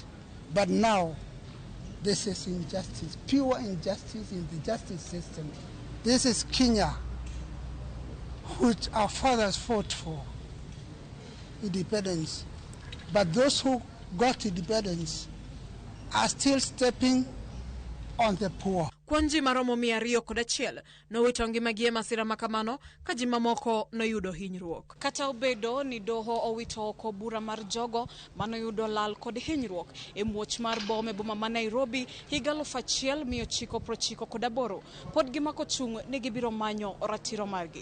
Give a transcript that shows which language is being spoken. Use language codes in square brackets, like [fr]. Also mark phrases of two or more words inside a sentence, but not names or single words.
[en] But now, this is injustice, pure injustice in the justice system. This is Kenya, which our fathers fought for independence. But those who got independence are still stepping on the poor. [luo] Kwanji maromo 201 no wito ngimagie masira makamano ka ji mamoko no yudo hinyruok. Kata obedo ni doho owito oko bura mar jogo mano yudo lal kod hinyruok e muoch mar bom e boma ma Nairobi higa 1998 pod gimako chung' ni gibiro manyo ratiro margi.